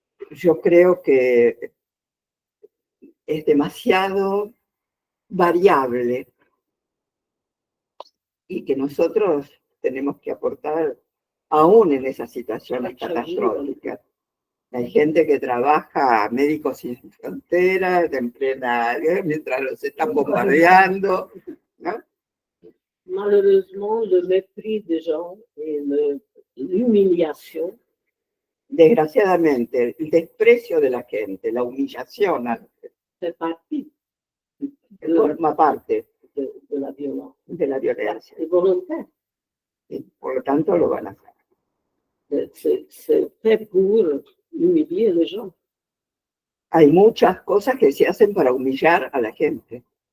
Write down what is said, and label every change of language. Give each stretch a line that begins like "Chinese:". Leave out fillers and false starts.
Spanish: Yo creo que es demasiado variable y que nosotros tenemos que aportar aún en esas situaciones catastróficas. Hay gente que trabaja, Médicos Sin Fronteras, en plena guerra, mientras los están bombardeando, ¿no?
French: Malheureusement, le mépris des gens et l'humiliation.
Spanish: Desgraciadamente, el desprecio de la gente, la humillación,
French: fait partie
Spanish: forma parte
French: de la violence.
Spanish: de la violencia.
French: C'est volontaire.
Spanish: Y por lo tanto lo van a hacer.
French: C'est fait pour humilier les gens.
Spanish: Hay muchas cosas que se hacen para humillar a la gente.